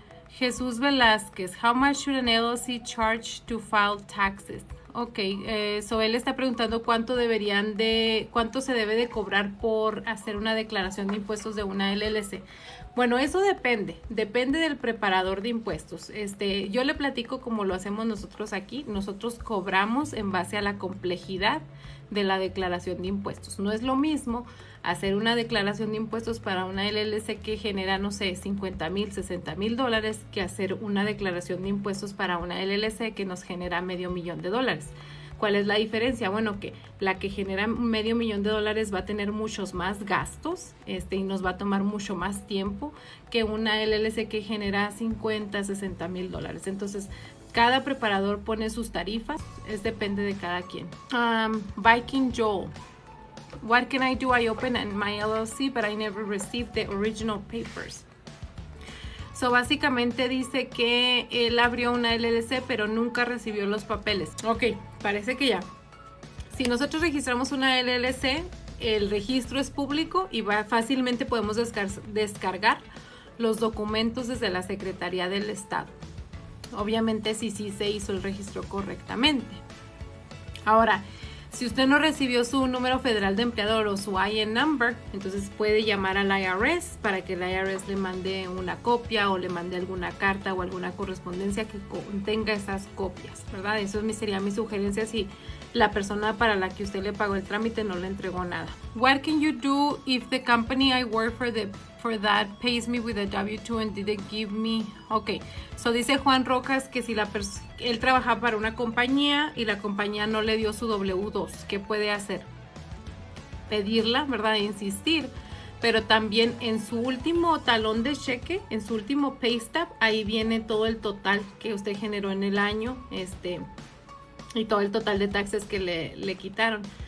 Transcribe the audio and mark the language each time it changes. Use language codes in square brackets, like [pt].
[en] Jesús Velázquez, how much should an LLC charge to file taxes? [es] Ok, so él está preguntando cuánto se debe de cobrar por hacer una declaración de impuestos de una LLC. Bueno, eso depende del preparador de impuestos. Yo le platico como lo hacemos nosotros aquí. Nosotros cobramos en base a la complejidad de la declaración de impuestos. No es lo mismo hacer una declaración de impuestos para una LLC que genera, no sé, $50,000, $60,000 que hacer una declaración de impuestos para una LLC que nos genera $500,000. ¿Cuál es la diferencia? Bueno, que la que genera $500,000 va a tener muchos más gastos y nos va a tomar mucho más tiempo que una LLC que genera $50,000, $60,000. Entonces, cada preparador pone sus tarifas, depende de cada quien. Viking Joel. [en] What can I do? I opened my LLC, but I never received the original papers. [es] So, básicamente dice que él abrió una LLC, pero nunca recibió los papeles. Ok, parece que ya. Si nosotros registramos una LLC, el registro es público y fácilmente podemos descargar los documentos desde la Secretaría del Estado. Obviamente, si sí se hizo el registro correctamente. Ahora, si usted no recibió su número federal de empleador o su IN number, entonces puede llamar al IRS para que el IRS le mande una copia o le mande alguna carta o alguna correspondencia que contenga esas copias, ¿verdad? Eso sería mi sugerencia si la persona para la que usted le pagó el trámite no le entregó nada. [en] What can you do if the company I work for that pays me with a W-2 and didn't give me? [es] Ok, so dice Juan Rojas que si él trabaja para una compañía y la compañía no le dio su W-2, ¿qué puede hacer? Pedirla, ¿verdad? Insistir. Pero también en su último talón de cheque, en su último pay stub, ahí viene todo el total que usted generó en el año, y todo el total de taxes que le quitaron.